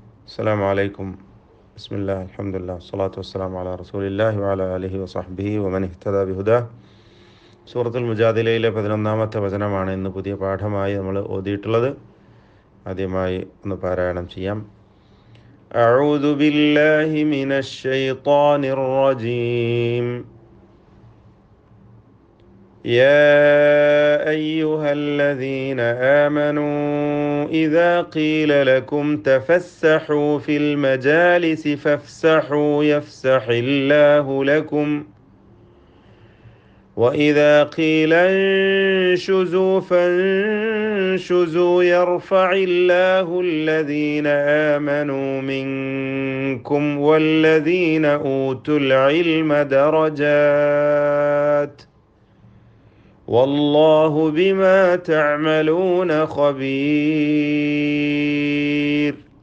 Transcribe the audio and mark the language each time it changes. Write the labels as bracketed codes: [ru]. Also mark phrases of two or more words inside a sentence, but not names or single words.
[ar] السلام عليكم. بسم الله الحمد لله والصلاة والسلام على رسول الله وعلى آله وصحبه ومن اهتدى بهداه. [ml] സൂറത്തുൽ മുജാദിലയിലെ 11-ാമത്തെ വചനമാണ് ഇന്ന് പുതിയ പാഠമായി നമ്മൾ ഓതിയിട്ടുള്ളത്. ആദ്യമായി ഒന്ന് പാരായണം ചെയ്യാം. [ar] أعوذ بالله من الشيطان الرجيم. يا أيها الذين آمنوا إذا قيل لكم تفسحوا في المجالس فافسحوا يفسح الله لكم وإذا قيل انشزوا فانشزوا يرفع الله الذين آمنوا منكم والذين أوتوا العلم درجات والله بما تعملون خبير.